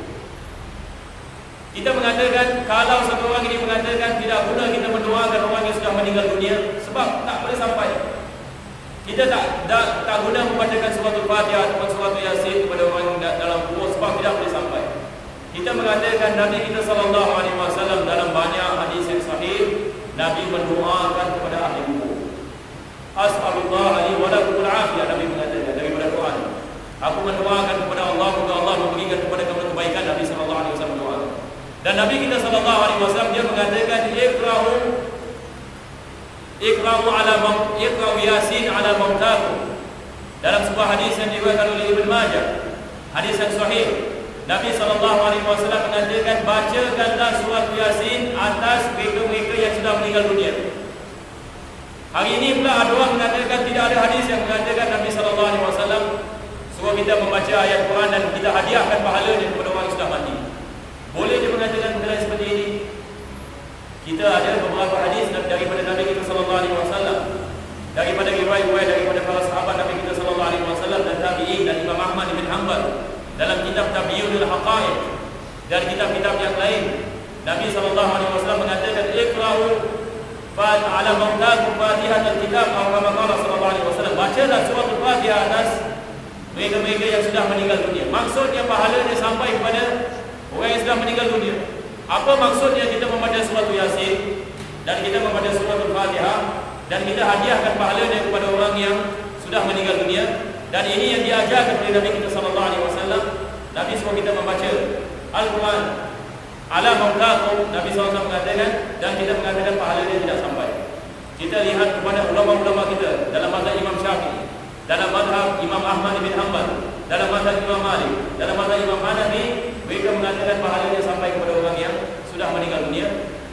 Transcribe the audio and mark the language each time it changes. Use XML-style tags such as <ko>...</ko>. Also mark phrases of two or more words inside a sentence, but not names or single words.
<ms>Kita mengatakan, kalau satu orang ini mengatakan tidak guna kita mendoakan orang yang sudah meninggal dunia, sebab tak boleh sampai. Kita tak guna membacakan suratul Fatihah atau suratul Yasin kepada orang dalam kubur sebab tidak boleh sampai. Kita mengatakan Nabi kita</ms> <ar>صلى الله عليه وسلم</ar> <ms>dalam banyak hadis yang sahih, Nabi mendoakan kepada ahli kubur.</ms> <ar>أسأل الله لي ولكم العافية,</ar> <ms>Nabi mengatakan daripada Quran. Aku mendoakan kepada Allah, semoga Allah memberikan kepada kamu kebaikan. Nabi</ms> <ar>صلى الله عليه وسلم</ar> <ms>berdoa. Dan Nabi kita</ms> <ar>صلى الله عليه وسلم</ar> <ms>dia mengatakan</ms> <ar>اقرؤوا يس على موتاكم.</ar> <ms>Dalam sebuah hadis yang diriwayatkan oleh Ibnu Majah, hadis yang sahih, Nabi</ms> <ar>صلى الله عليه وسلم</ar> <ms>mengatakan, bacakanlah surah Yasin atas mereka-mereka yang sudah meninggal dunia. Hari ini pula ada orang mengatakan tidak ada hadis yang mengatakan Nabi</ms> <ar>صلى الله عليه وسلم</ar> <ms>suruh kita membaca ayat Quran dan kita hadiahkan pahalanya kepada orang yang sudah mati. Boleh dia mengatakan perkara seperti ini? Kita ada beberapa hadis daripada Nabi kita</ms> <ar>صلى الله عليه وسلم,</ar> <ms>daripada riwayat-riwayat daripada para sahabat Nabi kita</ms> <ar>صلى الله عليه وسلم</ar> <ms>dan tabi'in dan Imam Ahmad bin Hanbal dalam kitab Tabyinul Haqa'iq dan kitab-kitab yang lain.</ms> <ar>Nabi صلى الله عليه وسلم mengatakan, اقرؤوا على موتاكم فاتحة الكتاب, atau كما قال صلى الله عليه وسلم,</ar> <ms>bacalah surah Al-Fatihah atas mereka-mereka yang sudah meninggal dunia. Maksudnya pahalanya sampai kepada orang yang sudah meninggal dunia. Apa maksudnya kita membaca surah Yasin dan kita membaca surah Al-Fatihah dan kita hadiahkan pahalanya kepada orang yang sudah meninggal dunia? Dan ini yang diajarkan oleh Nabi kita</ms> <ar>صلى الله عليه وسلم.</ar> <ms>Nabi suruh kita membaca Al-Quran</ms> <ar>على موتاكم,</ar> <ms>Nabi SAW mengatakan, dan kita mengatakan pahalanya tidak sampai. Kita lihat kepada ulama-ulama kita dalam mazhab Imam Syafi'i, dalam mazhab Imam Ahmad bin Hanbal, dalam mazhab Imam Malik, dalam mazhab Imam Hanafi, mereka mengatakan pahalanya sampai kepada orang yang sudah meninggal dunia.</ms>